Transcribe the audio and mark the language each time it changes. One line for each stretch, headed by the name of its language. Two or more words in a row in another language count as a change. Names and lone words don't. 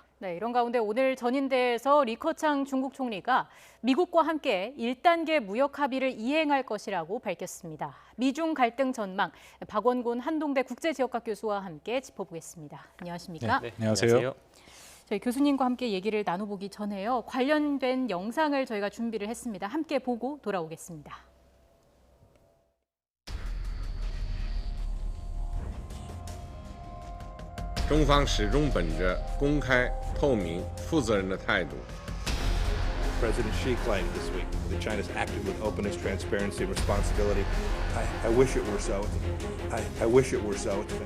Korean: 네, 이런 가운데 오늘 전인대에서 리커창 중국 총리가 미국과 함께 1단계 무역 합의를 이행할 것이라고 밝혔습니다. 미중 갈등 전망, 박원곤 한동대 국제지역학 교수와 함께 짚어보겠습니다. 안녕하십니까? 네, 안녕하세요. 저희 교수님과 함께 얘기를 나눠보기 전에요. 관련된 영상을 저희가 준비를 했습니다. 함께 보고 돌아오겠습니다.
Chinese: 中方始终本着公开、透明、负责任的态度。
English: President Xi claimed this week that China's acted with openness, transparency, and responsibility. I wish it were so. I wish it were so.